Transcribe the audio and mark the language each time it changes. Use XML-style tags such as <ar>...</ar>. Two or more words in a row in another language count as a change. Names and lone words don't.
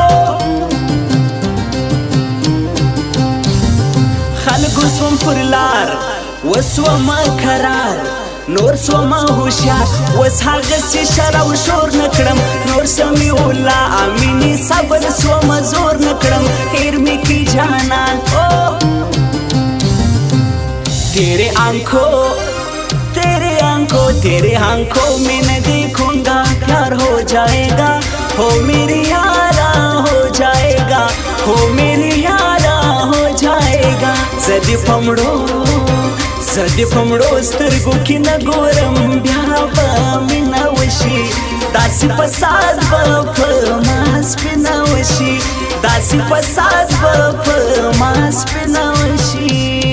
<ps>خلکو سوم پر لار وسومه کرار نور سوما هوښیار اوس هغسې شر او شور نه کړم نور سمیع الله امیني صبر سومه زور نه کړم هیر مې کی جانان تیرے</ps> <ur>آنکھوں میں نہ دیکھوں گا پیار ہو جائے گا ہو میری یارا ہو جائے گا ہو میری یارا ہو جائے گا</ur> <ps>زدی پمړو سترګو کې نه ګورم بیا به مینه وشي داسې فساد به په ما سپینه وشي داسې فساد به په ما سپینه وشي</ps>